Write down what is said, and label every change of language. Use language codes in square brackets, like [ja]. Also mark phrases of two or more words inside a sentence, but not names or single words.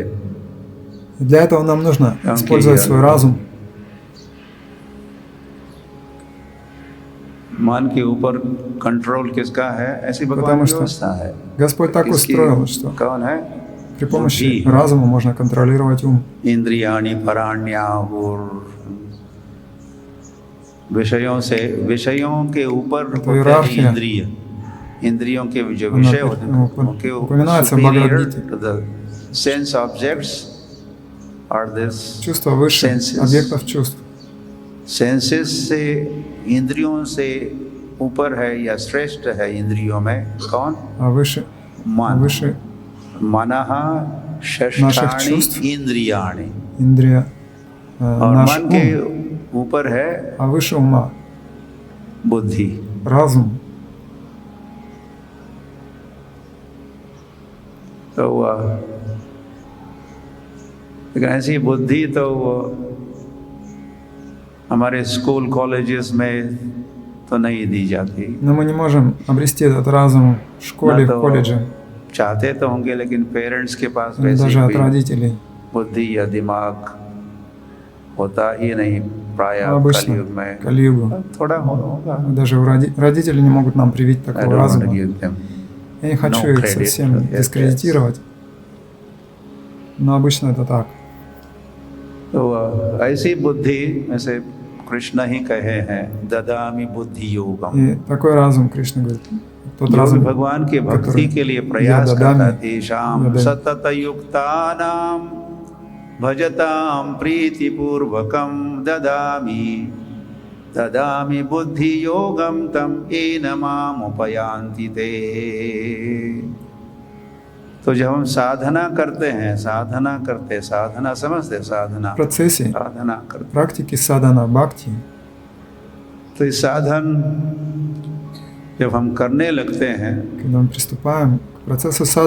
[ru] И для этого нам нужно использовать свой разум, [hi] मन के ऊपर कंट्रोल किसका है? ऐसी भगवान [ru] Потому [hi] की [ru] что [hi] व्यवस्था है। [ru] Господь так [hi] किसकी? [ru] устроил, что [hi] कौन है? [ru] при помощи [hi] बुद्धि। [ru] разума можно контролировать ум. [sa] इंद्रियाणि पराण्याहुर [hi] विषयों के ऊपर तो होते हैं [ru] इयरार्хия। [hi] इंद्रिय, इंद्रियों के जो [ru] Она [hi] विषय होते हैं उनके [ru] упоминается в [en] superior [ru] Бхагавад-гите. [en] to the sense objects are this [ru] Чувства выше [en] senses. [ru] объектов чувств. [hi] सेंसेस से इंद्रियों से ऊपर है या श्रेष्ठ है इंद्रियों में कौन? [ru] А выше [hi] मन। [sa] मनः षष्ठाणि [ru] чувств। [hi] इंद्रियाणि। [ru] Индрия, [hi] और [ru] наш [hi] मन के [ru] ум, [hi] ऊपर है [ru] а выше ума [hi] बुद्धि। [ru] разум. [hi] तो लेकिन ऐसी बुद्धि तो हमारे [en] school colleges [hi] में तो नहीं दी जाती। [ru] Но мы не можем обрести этот разум в школе, в колледже, [hi] चाहते तो होंगे लेकिन पेरेंट्स के पास [ru] или [hi] वैसी [ru] даже от [hi] कोई [ru] родителей. [hi] बुद्धि या दिमाग होता ही नहीं प्राय [ru] Обычно [hi] कलयुग में। [ru] Кали-югу. [hi] थोड़ा होगा। [ru] Даже родители не могут нам привить [en] I [ru] такого [en] don't want to [ru] разума. [en] give them [ru] Я не хочу [en] no [ru] их [en] credit. [ru] совсем [en] Yes, [ru] дискредитировать, но обычно это так. [hi] तो ऐसी बुद्धि ऐसे कृष्ण ही कहे हैं [sa] ददामि बुद्धि योगम। [ru] И такой разум, Кришна говорит, тот [hi] जो भी [ru] разум, [hi] भगवान के भक्ति [ru] который [hi] के लिए [ru] я [hi] प्रयास करता [ru] дадами, [hi] है तेषाम [ru] я дам. [sa] सतत युक्तानाम भजतां प्रीतिपूर्वकं ददामि बुद्धि योगम तम येन माम उपयान्ति ते। [hi] तो जब हम साधना करते हैं, साधना समझते, साधना [ru] В процессе [hi] साधना करते, [ru] практики садхана бхакти, [hi] तो इस साधन जब हम करने लगते हैं, [ru] когда мы приступаем к процессу садханы,